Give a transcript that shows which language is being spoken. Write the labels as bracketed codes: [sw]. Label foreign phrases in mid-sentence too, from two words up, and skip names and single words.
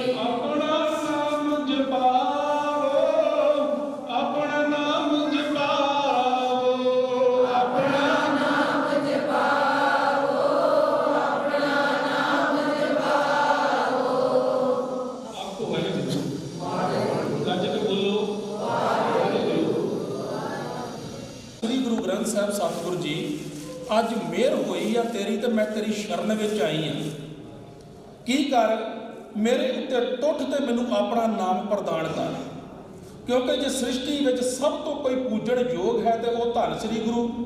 [hi] अपना नाम जपाओ, अपना नाम जपाओ, अपना नाम जपाओ, अपना नाम जपाओ। आपको वाहिगुरू, गज के बोलो वाहिगुरू। [pa] श्री गुरु ग्रंथ ਸਾਹਿਬ सतगुरु जी, ਅੱਜ ਮਿਹਰ ਹੋਈ ਆ ਤੇਰੀ ਤੇ ਮੈਂ ਤੇਰੀ ਸ਼ਰਨ ਵਿੱਚ ਆਈ ਆ। ਕੀ ਕਰ, ਮੇਰੇ ਉੱਤੇ ਟੁੱਟ ਤੇ ਮੈਨੂੰ ਆਪਣਾ ਨਾਮ ਪ੍ਰਦਾਨ ਕਰ, ਕਿਉਂਕਿ ਜੇ ਸ੍ਰਿਸ਼ਟੀ ਵਿੱਚ ਸਭ ਤੋਂ ਕੋਈ ਪੂਜਣ ਯੋਗ ਹੈ ਤੇ ਉਹ ਧੰਨ ਸ੍ਰੀ ਗੁਰੂ।